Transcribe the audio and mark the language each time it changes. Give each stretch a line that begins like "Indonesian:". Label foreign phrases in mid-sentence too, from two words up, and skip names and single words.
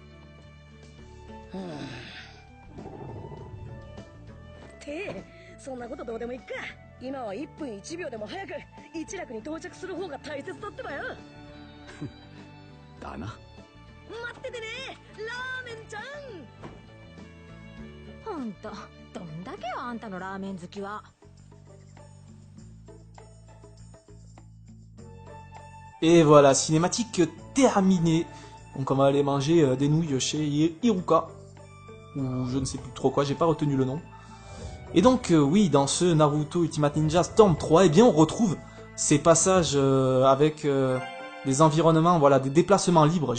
Japanese: ってそんなことどうでもいいか。今は1分1秒でも早く一楽に到着する方が大切だってばよ。だな。待っててねラーメンちゃん。ほんとどんだけよあんたのラーメン好きは。
French: Et voilà, cinématique terminée. Donc on va aller manger des nouilles chez Iruka. Ou je ne sais plus trop quoi, j'ai pas retenu le nom. Et donc oui, dans ce Naruto Ultimate Ninja Storm 3, eh bien on retrouve ces passages avec des environnements, voilà, des déplacements libres.